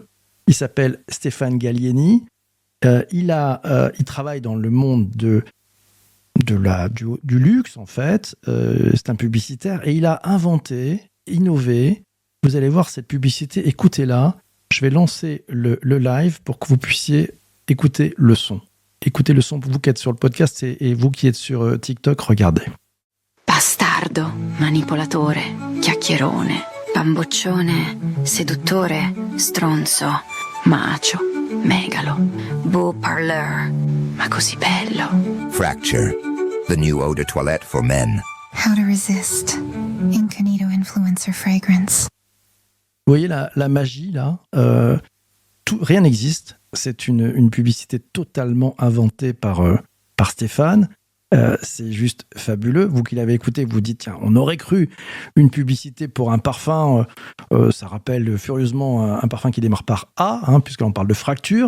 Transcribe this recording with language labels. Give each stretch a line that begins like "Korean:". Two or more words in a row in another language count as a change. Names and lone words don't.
French: Il s'appelle Stéphane Gallieni. Il travaille dans le monde du luxe, en fait. C'est un publicitaire et il a innové. Vous allez voir cette publicité, écoutez-la. Je vais lancer le live pour que vous puissiez écouter le son. Écoutez le son, vous qui êtes sur le podcast et vous qui êtes sur TikTok, regardez.
Italian: Bastardo, manipolatore, chiacchierone, bamboccione, seduttore, stronzo, macho, megalo,
French: beau parleur,
Italian: ma così bello.
English: Fracture, the new eau de toilette for men. How to resist. Incognito influencer fragrance.
French: Vous voyez la magie, là rien n'existe. C'est une publicité totalement inventée par Stéphane. C'est juste fabuleux. Vous qui l'avez écouté, vous dites, tiens, on aurait cru une publicité pour un parfum. Ça rappelle furieusement un parfum qui démarre par A, puisqu'on parle de fracture.